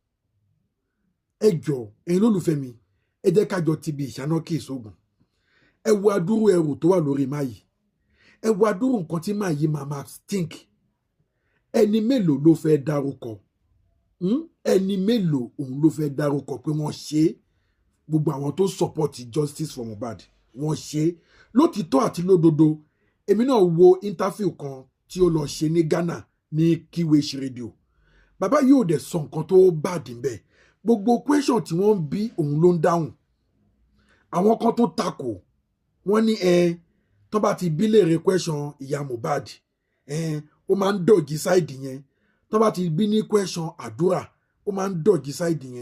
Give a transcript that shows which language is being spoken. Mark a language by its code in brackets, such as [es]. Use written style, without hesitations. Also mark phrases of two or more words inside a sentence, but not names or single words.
[yo] Ẹ jọ̀ọ́ ẹ̀yin lólùfẹ́ mi, ẹ jẹ́ ká jọ ti bí ìṣáná kí ìṣògùn. Ẹ wo adúrú ẹrù tó wà lórí Máyì, ẹ wo adúrú nǹkan tí Máyì máa stink. Ẹni mélòó ló fẹ́ dárúkọ? Ẹni mélòó òun ló fẹ́ dárúkọ pé wọ́n ṣe gbogbo àwọn tó [en] support justice for Mohbad [yo] wọ́n ṣe lótìtọ́ àti lódodo. Èmi náà wo interview kan tí ó lọ ṣe ní Ghana ní QH radio. Bàbá yóò dẹ̀ sọ nǹkan tó bá dì bẹ́ẹ̀, gbogbo question tí wọ́n ń bí òun ló ń dáhùn. Àwọn kan tó takò wọ́n ní tó bá ti bí léèrè question ìyá Mohbad ó máa ń [en] dọ̀jì sáìdì [yo] yẹn, tó bá ti bí ní question àdúrà ó máa ń [en] dọ̀jì sáìdì [yo] yẹn.